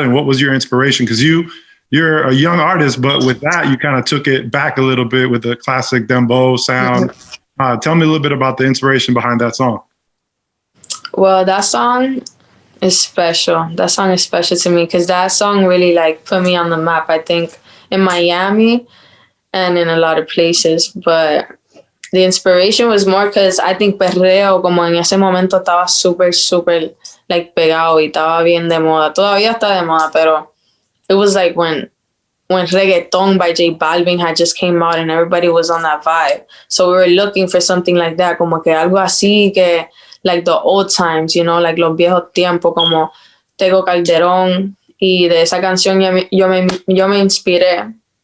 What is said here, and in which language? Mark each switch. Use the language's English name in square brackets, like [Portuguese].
[English] And what was your inspiration? Because you're a young artist, but with that, you kind of took it back a little bit with the classic dembow sound. Tell me a little bit about the inspiration behind that song. Well, that song is special. That song is special to me because that song really like put me on the map, I think, in Miami and in a lot of places. But the inspiration was more because I think [Spanish] perreo como en ese momento estaba súper like pegado y estaba bien de moda. Todavía está de moda, pero [English] it was like when Reggaeton by J Balvin had just came out and everybody was on that vibe. So we were looking for something like that, [Spanish] como que algo así que [English] like the old times, you know, like [Spanish] los viejos tiempos como [English] Tego Calderón, [Spanish] y de esa canción yo me inspiré.